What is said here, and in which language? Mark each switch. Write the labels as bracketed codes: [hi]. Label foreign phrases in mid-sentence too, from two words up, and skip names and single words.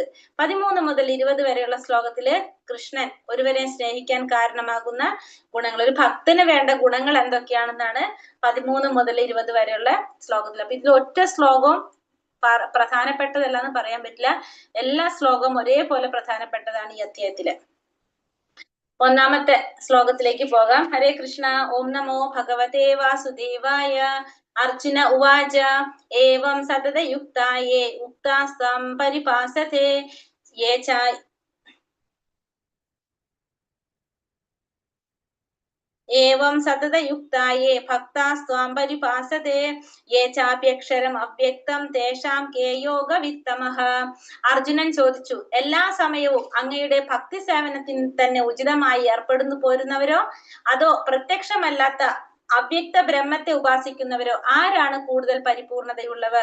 [ml] 13 മുതൽ 20 വരെയുള്ള ശ്ലോകത്തില് കൃഷ്ണൻ ഒരുവരെ സ്നേഹിക്കാൻ കാരണമാകുന്ന ഗുണങ്ങൾ, ഒരു ഭക്തന് വേണ്ട ഗുണങ്ങൾ എന്തൊക്കെയാണെന്നാണ് 13 മുതൽ 20 വരെയുള്ള ശ്ലോകത്തിൽ. അപ്പൊ ഇതിൽ ഒറ്റ ശ്ലോകവും പ്രധാനപ്പെട്ടതല്ലെന്ന് പറയാൻ പറ്റില്ല. എല്ലാ ശ്ലോകവും ഒരേപോലെ പ്രധാനപ്പെട്ടതാണ് ഈ അധ്യായത്തില്. 1ാമത്തെ ശ്ലോകത്തിലേക്ക് പോകാം. ഹരേ കൃഷ്ണ. ഓം നമോ ഭഗവതേ വാസുദേവായ. [sa] अर्जुन उवाच एवं सततयुक्ता ये उक्तास्तं परिभासते ये च एवं सततयुक्ता ये भक्तास्त्वां परिभासते ये चाप्यक्षरम् അവ്യക്തം തേഷാം കേ യോഗവിത്തമഃ. [ml] അർജുനൻ ചോദിച്ചു, എല്ലാ സമയവും അങ്ങയുടെ ഭക്തി സേവനത്തിന് തന്നെ ഉചിതമായി ഏർപ്പെടുന്നു പോരുന്നവരോ അതോ പ്രത്യക്ഷമല്ലാത്ത അവ്യക്ത ബ്രഹ്മത്തെ ഉപാസിക്കുന്നവരോ ആരാണ് കൂടുതൽ പരിപൂർണതയുള്ളവർ?